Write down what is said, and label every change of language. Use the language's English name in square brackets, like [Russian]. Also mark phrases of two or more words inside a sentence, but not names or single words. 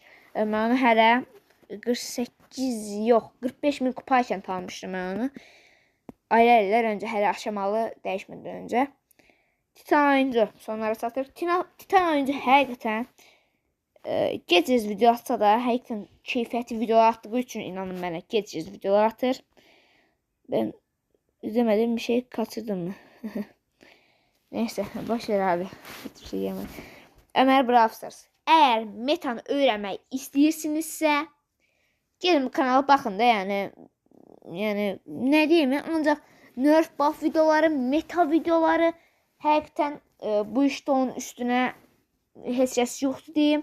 [Azerbaijani] Mən onu hələ 45.000 kupa ikən tanımışdım mən onu. Aylar öncə, hələ aşamalı dəyişmədən öncə. Titan oyuncu sonlara çatır. Titan oyuncu həqiqətən gec-gec video atsa da, həqiqətən keyfiyyətli videolar atdığı üçün inanın mənə gec-gec videolar atır. [Turkish] Ben izlemediğim bir şey kaçırdım mı? Neyse, boş ver abi. Hiçbir şey yemedim. Ömer Brawl Stars. [Azerbaijani] Eğer metanı öğrenmek istəyirsinizsə, [Turkish] gelin bu kanala bakın da yani ne diyeyim ya, [Azerbaijani] ancak nerf buff videoları, meta videoları həqiqətən bu işte onun üstüne heç kəs yoxdur diyeyim.